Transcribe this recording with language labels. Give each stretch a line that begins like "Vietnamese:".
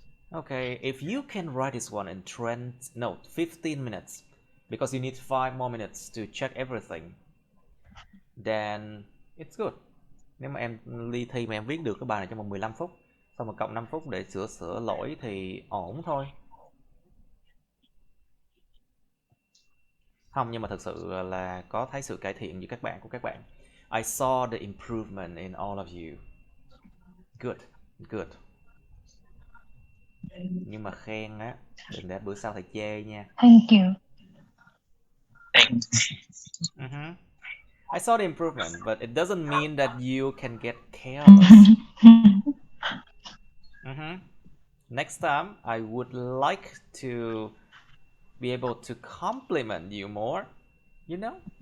English: Okay, if you can write this one in 15 minutes, because you need 5 more minutes to check everything, then it's good.
Vietnamese: Nếu mà em đi thi mà em viết được cái bài này trong vòng 15 phút, xong rồi cộng 5 phút để sửa lỗi thì ổn thôi. Không, nhưng mà thực sự là có thấy sự cải thiện của các bạn.
English: I saw the improvement in all of you. Good.
Vietnamese: Nhưng mà khen á, đừng để bữa sau thầy chê nha.
English: Thank you. I saw the improvement, but it doesn't mean that you can get careless. Next time, I would like to be able to compliment you more, you know?